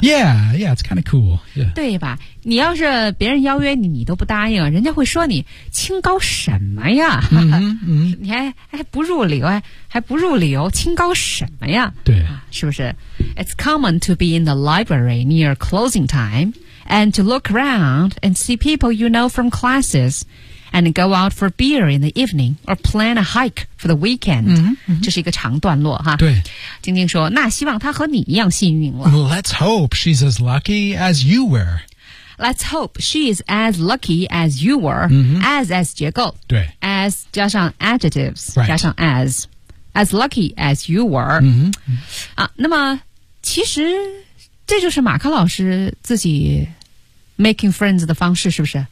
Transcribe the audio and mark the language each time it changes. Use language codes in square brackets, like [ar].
[en] Yeah, yeah, it's kind of cool、yeah. [zh] 对吧你要是别人邀约你你都不答应人家会说你清高什么呀、 mm-hmm. Mm-hmm. 你 还不入流清高什么呀对是不是 [en] It's common to be in the library near closing time and to look around and see people you know from classesAnd go out for beer in the evening or plan a hike for the weekend. Mm-hmm, mm-hmm. [zh] 这是一个长段落哈。对。晶晶说那希望她和你一样幸运了。 [en] Let's hope she's as lucky as you were. Let's hope she's as lucky as you were.、 Mm-hmm. [zh] As 结构。对。 [en] As [zh] 加上 [en] adjectives,、 right. [zh] 加上 as. As lucky as you were.、 Mm-hmm. 啊、那么其实这就是马克老师自己Making friends 的方式是不是